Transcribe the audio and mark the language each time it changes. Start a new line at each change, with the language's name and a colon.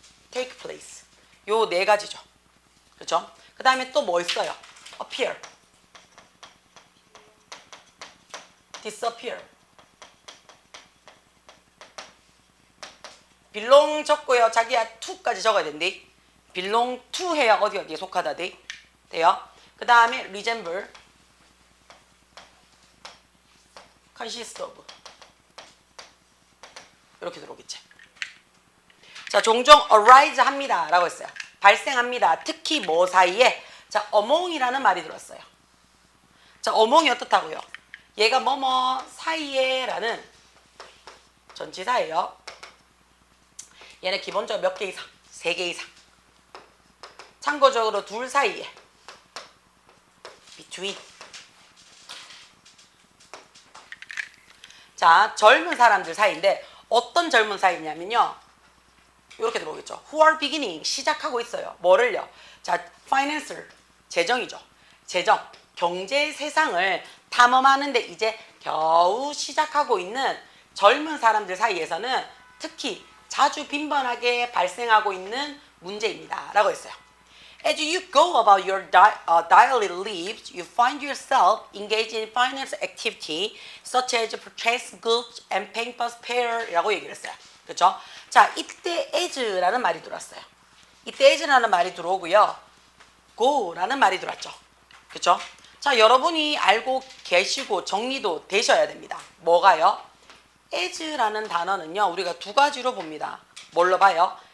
Korean: take place. 요 네 가지죠. 그렇죠? 그 다음에 또 뭐 있어요?
English: appear, disappear.
Korean: belong 적고요. 자기야 to까지 적어야 된대. belong to 해야 어디에 속하다 돼. 돼요? 그 다음에 resemble, consist of. 이렇게 들어오겠지. 자, 종종 arise 합니다 라고 했어요. 발생합니다. 특히 뭐 사이에? 자, among이라는 말이 들었어요. 자, among이 어떻다고요? 얘가 뭐뭐 사이에 라는 전치사예요. 얘는 기본적으로 몇 개 이상? 3개 이상. 참고적으로 둘 사이에 between. 자, 젊은 사람들 사이인데 어떤 젊은 사이냐면요. 이렇게 들어오겠죠.
English: Who are beginning.
Korean: 시작하고 있어요. 뭐를요? 자, financial. 재정이죠. 재정. 경제 세상을 탐험하는데 이제 겨우 시작하고 있는 젊은 사람들 사이에서는 특히 자주 빈번하게 발생하고 있는 문제입니다. 라고 했어요.
English: As you go about your daily lives, you find yourself engaged in finance activity such as purchase goods and paying for fare
Korean: 라고 얘기를 했어요. 그렇죠? 자, 이때 as라는 말이 들어왔어요. 이때 as라는 말이 들어오고요. go라는 말이 들어왔죠. 그렇죠? 자, 여러분이 알고 계시고 정리도 되셔야 됩니다. 뭐가요? as라는 단어는요, 우리가 두 가지로 봅니다. 뭘로 봐요?